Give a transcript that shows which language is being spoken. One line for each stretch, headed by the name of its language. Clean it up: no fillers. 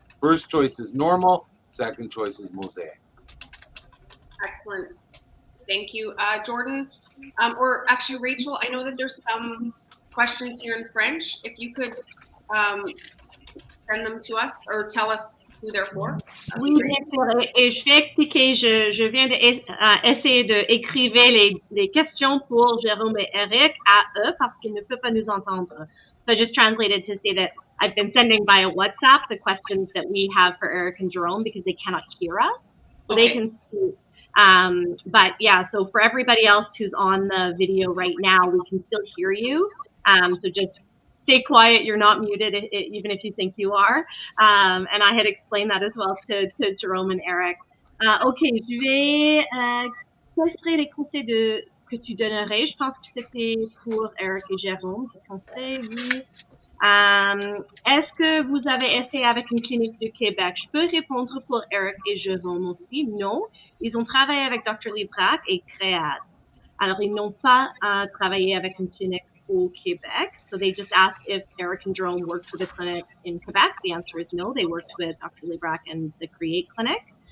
English: First choice is normal, second choice is mosaic. Excellent. Thank you. Jordan, or actually Rachel, I know that there's some questions here in French. If you could send them to us or tell us who they're for.
French: Oui, bien sûr. Et je vais expliquer, je viens d'essayer d'écrire les questions pour Jérôme et Eric à eux parce qu'ils ne peuvent pas nous entendre.
English: So I just translated to say that I've been sending via WhatsApp the questions that we have for Eric and Jerome because they cannot hear us. So they can see. But yeah, so for everybody else who's on the video right now, we can still hear you. So just stay quiet. You're not muted, even if you think you are. And I had explained that as well to Jerome and Eric.
French: OK, je vais... quels seraient les conseils que tu donnerais? Je pense que c'était pour Eric et Jérôme. Des conseils, oui. Est-ce que vous avez essayé avec une clinique du Québec? Je peux répondre pour Eric et Jérôme aussi. Non, ils ont travaillé avec Dr. Librak et Créade. Alors, ils n'ont pas travaillé avec une clinique au Québec.
English: So they just asked if Eric and Jerome worked with a clinic in Quebec. The answer is no. They worked with Dr. Librak and the Create Clinic.